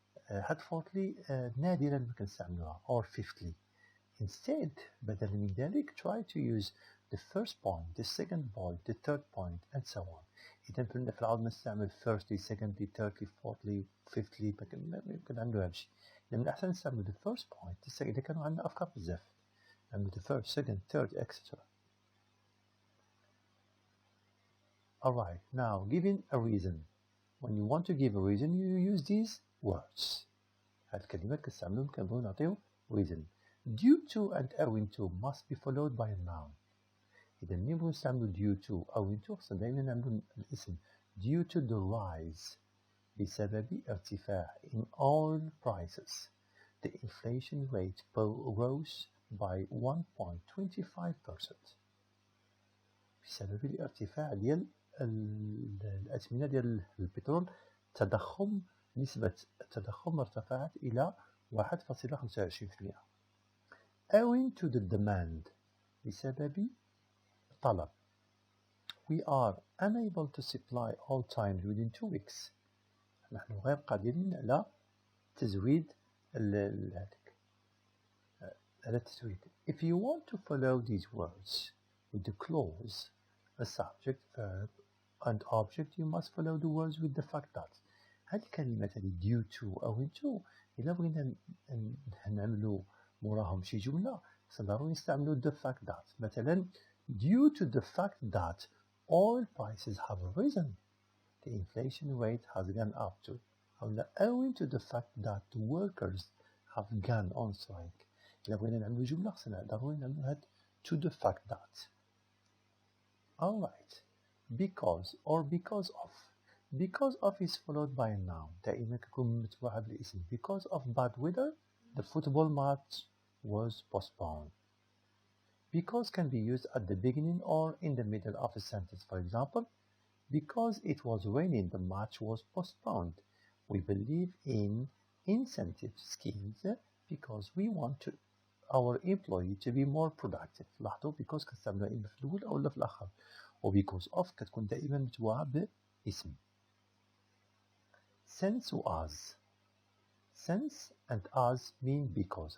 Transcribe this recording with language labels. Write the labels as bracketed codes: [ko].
[ar] هاد fourthly نادرا ما كنستعملوها or fifthly. [en] Instead, [ar] بدلا من ذلك [en] try to use the first point, the second point, the third point and so on. [ar] إذا كنا في العاود نستعمل firstly, secondly, thirdly, fourthly, fifthly ما كنعملو هادشي. من الأحسن نستعمل [en] the first point [ar] إذا كانوا عندنا أفكار بزاف نعمل [en] the first, second, third, etc. Alright, now giving a reason. When you want to give a reason you use these words. [ar] هاد الكلمات كنستعملوهم كنبغيو نعطيو reason. [en] Due to and owing to must be followed by a noun. [ar] إذا ملي نبغيو نستعملو [en] due to owing to [ar] خصنا دايما نعملو الاسم [en] due to the rise [ar] بسبب ارتفاع [en] in all prices. The inflation rate rose by 1.25%. [ar] بسبب الارتفاع ديال الأثمنة ديال البترول نسبة التضخم ارتفعت إلى 1.25%. [en] Owing to the demand [ar] بسبب الطلب. [en] We are unable to supply all times within 2 weeks. [ar] نحن غير قادرين على تزويد التزويد. [en] If you want to follow these words with the clause, a subject, verb and object, you must follow the words with the fact that. [ar] هذه الكلمات هذه due to owing to إلا بغينا نعملو موراهم شي جملة ضروري نستعملو [en] the fact that. [ar] مثلا [en] due to the fact that oil prices have risen, the inflation rate has gone up to. Owing to the fact that the workers have gone on strike. [ar] إلا بغينا نعملو جملة خصنا ضروري نعملو هاد [en] to the fact that. Alright. Because or because of. Because of is followed by a noun. [ar] دائما كتكون متبوعة بالاسم. [en] Because of bad weather, the football match was postponed. Because can be used at the beginning or in the middle of a sentence. For example, because it was raining, the match was postponed. We believe in incentive schemes because we want our employee to be more productive. [ar] لاحظوا because كنستعملوها إما في الأول أو في الآخر. و because of كتكون دائما متبوعة باسم. [en] Since و as. Since and as mean because.